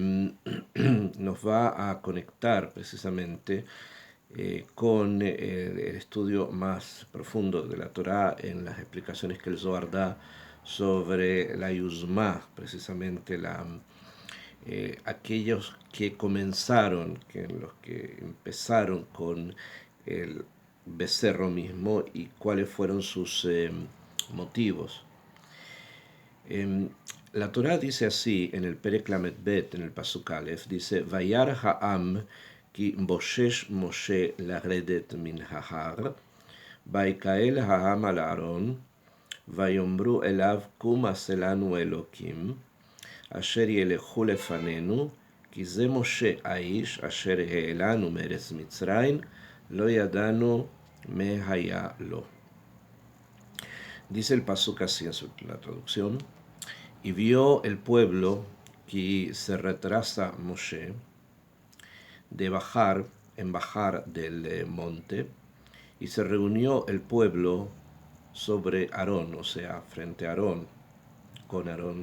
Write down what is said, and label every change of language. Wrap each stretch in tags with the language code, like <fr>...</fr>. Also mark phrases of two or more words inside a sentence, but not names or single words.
<es>nos va a conectar precisamente con el estudio más profundo de la Torá en las explicaciones que el Zohar da sobre la Yuzma, precisamente aquellos que comenzaron, los que empezaron con el becerro mismo y cuáles fueron sus motivos. La Torá dice así en el</es> <he>פרק למד בית,</he> <es>en el</es> <he>פסוק אלף, dice וירא העם כי בשש משה לרדת מן ההר ויקהל העם על אהרן ויאמרו אליו קום עשה לנו אלוקים אשר ילכו לפנינו, כי זה משה האיש אשר העלנו מארץ מצרים, לא ידענו מה היה לו.</he> <es>Dice el pasuk así en la traducción, y vio el pueblo que se retrasa Moshe de bajar del monte, y se reunió el pueblo sobre Aarón, o sea, frente a Aarón, con Aarón.</es>